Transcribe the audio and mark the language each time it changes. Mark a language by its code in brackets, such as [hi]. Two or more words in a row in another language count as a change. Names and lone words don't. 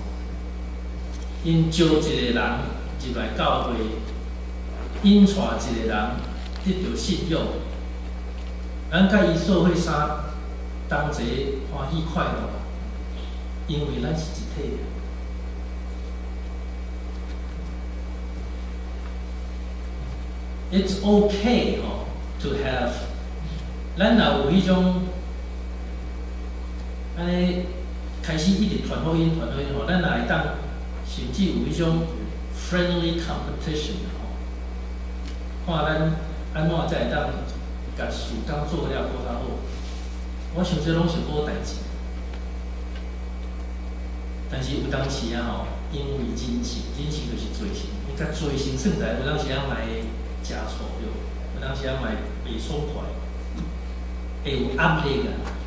[nan] 因招一个人入来教会，引带一个人得到信仰，咱甲伊做伙相同齐欢喜快乐，因为咱是一体的。 [en] It's okay [nan] 吼 [en] to have， [nan] 咱若有迄种安尼开始一直传福音吼，咱若会当甚至有迄种 [en] friendly competition [nan] 吼，看咱安怎才会当甲事工做了搁较好。我想这拢是好代志，但是有当时啊吼，因为人性就是罪性，伊甲罪性算起来，有当时啊嘛会吃醋对，有当时啊嘛会袂爽快，会有压力啊。